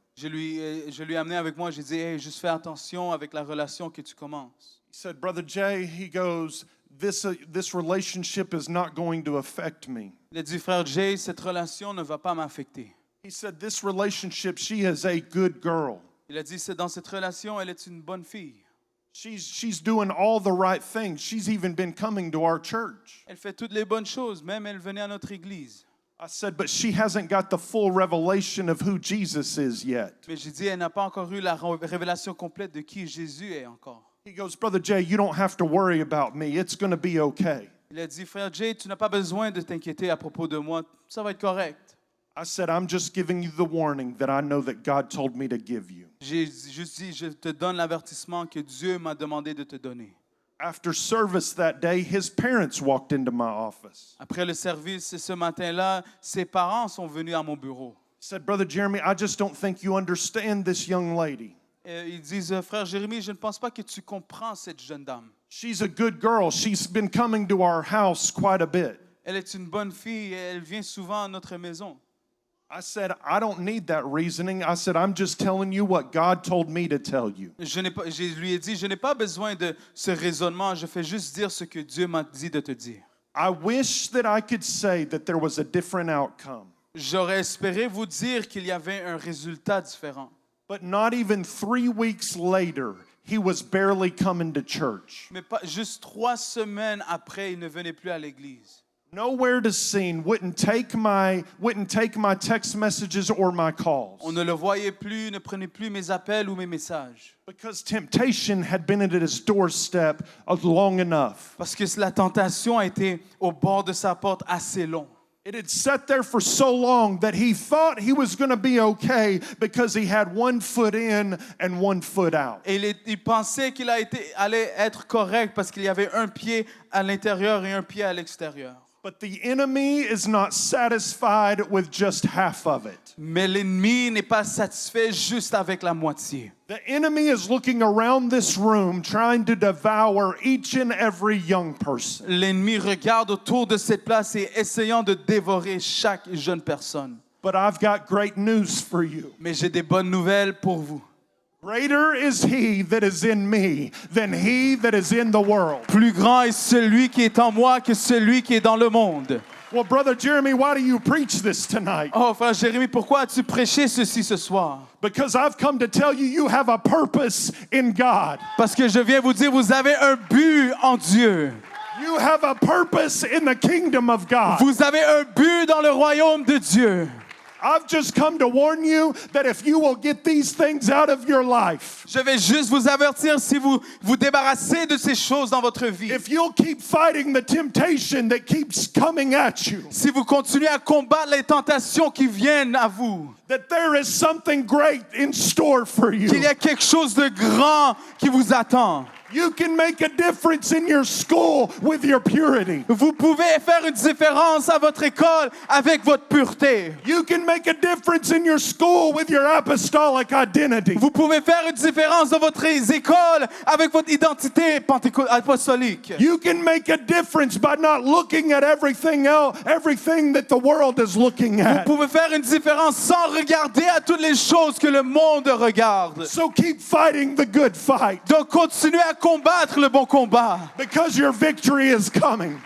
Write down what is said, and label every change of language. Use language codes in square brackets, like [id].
[fr] Je lui ai amené avec moi, j'ai dit, hey, juste fais attention avec la relation que tu commences. [en] He said, Brother Jay, he goes, this relationship is not going to affect me. [fr] Il a dit, frère Jay, cette relation ne va pas m'affecter. [en] He said, this relationship, she is a good girl. [fr] Il a dit, c'est dans cette relation, elle est une bonne fille. [en] She's doing all the right things. She's even been coming to our church. [fr] Elle fait toutes les bonnes choses, même elle venait à notre église. [en] I said, but she hasn't got the full revelation of who Jesus is yet. [fr] Mais j'ai dit, elle n'a pas encore eu la révélation complète de qui Jésus est encore. [en] He goes, Brother Jay, you don't have to worry about me. It's going to be okay. [fr] Il a dit, frère Jay, tu n'as pas besoin de t'inquiéter à propos de moi, ça va être correct. [en] I said, I'm just giving you the warning that I know that God told me to give you. [fr] J'ai juste dit, je te donne l'avertissement que Dieu m'a demandé de te donner. [en] After service that day, his parents walked into my office. [fr] Après le service ce matin-là, ses parents sont venus à mon bureau. [en] He said, Brother Jeremy, I just don't think you understand this young lady. [fr] Ils disent, frère Jérémie, je ne pense pas que tu comprends cette jeune dame. [en] She's a good girl. She's been coming to our house quite a bit. [fr] Elle est une bonne fille, elle vient souvent à notre maison. [en] I said, I don't need that reasoning. I said, I'm just telling you what God told me to tell you. [fr] Je lui ai dit, je n'ai pas besoin de ce raisonnement, je fais juste dire ce que Dieu m'a dit de te dire. [en] I wish that I could say that there was a different outcome. [fr] J'aurais espéré vous dire qu'il y avait un résultat différent. [en] But not even 3 weeks later, he was barely coming to church. [fr] Mais pas, juste 3 semaines après, il ne venait plus à l'église. [en] Nowhere to seen, wouldn't take my text messages or my calls. [fr] On ne le voyait plus, ne prenait plus mes appels ou mes messages. [en] Because temptation had been at his doorstep long enough. [fr] Parce que la tentation a été au bord de sa porte assez long. [en] It had sat there for so long that he thought he was going to be okay because he had 1 foot in and 1 foot out. [fr] Et il pensait qu'il allait être correct parce qu'il y avait un pied à l'intérieur et un pied à l'extérieur. [en] But the enemy is not satisfied with just half of it. [fr] Mais l'ennemi n'est pas satisfait juste avec la moitié. [en] The enemy is looking around this room trying to devour each and every young person. [fr] L'ennemi regarde autour de cette place et essayant de dévorer chaque jeune personne. [en] But I've got great news for you. [fr] Mais j'ai des bonnes nouvelles pour vous. [en] Greater is he that is in me than he that is in the world. [fr] Plus grand est celui qui est en moi que celui qui est dans le monde. [en] Well, Brother Jeremy, why do you preach this tonight? [fr] Oh, frère Jérémie, pourquoi as-tu prêché ceci ce soir? [en] Because I've come to tell you, you have a purpose in God. [fr] Parce que je viens vous dire, vous avez un but en Dieu. [en] You have a purpose in the kingdom of God. [fr] Vous avez un but dans le royaume de Dieu. [en] I've just come to warn you that if you will get these things out of your life, [fr] Je vais juste vous avertir si vous vous débarrassez de ces choses dans votre vie. [en] if you'll keep fighting the temptation that keeps coming at you, [fr] Si vous continuez à combattre les tentations qui viennent à vous, [en] that there is something great in store for you. [fr] qu'il y a quelque chose de grand qui vous attend. [en] You can make a difference in your school with your purity. [fr] Vous pouvez faire une différence à votre école avec votre pureté. [en] You can make a difference in your school with your apostolic identity. [fr] Vous pouvez faire une différence dans votre école avec votre identité apostolique. [en] You can make a difference by not looking at everything else, everything that the world is looking [fr] Vous [en] at. [fr] pouvez faire une différence sans regarder à toutes les choses que le monde regarde. [en] So keep fighting the good fight [fr] Donc continuez à combattre le bon combat [en] because your victory is coming.